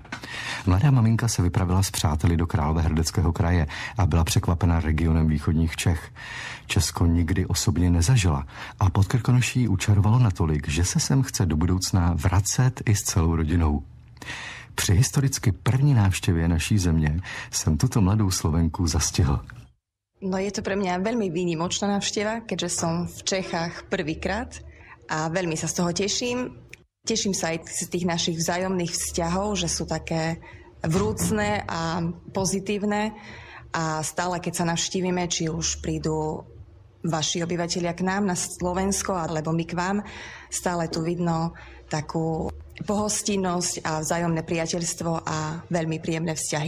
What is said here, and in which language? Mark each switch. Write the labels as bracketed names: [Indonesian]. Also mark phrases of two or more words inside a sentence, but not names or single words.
[Czech] Mladá maminka se vypravila s přáteli do Královéhradeckého kraje a byla překvapena regionem východních Čech. Česko nikdy osobně nezažila a pod Krkonoší učarovalo natolik, že se sem chce do budoucna vracet i s celou rodinou. Při historicky první návštěvě naší země jsem tuto mladou Slovenku zastihl. [Slovak] No je to pre mňa veľmi výnimočná návšteva, keďže som v Čechách prvýkrát a veľmi sa z toho teším. Teším sa aj z tých našich vzájomných vzťahov, že sú také vrúcne a pozitívne a stále, keď sa navštívime, či už prídu vaši obyvatelia k nám na Slovensko alebo my k vám, stále tu vidno takú pohostinnosť a vzájomné priateľstvo a veľmi príjemné vzťahy.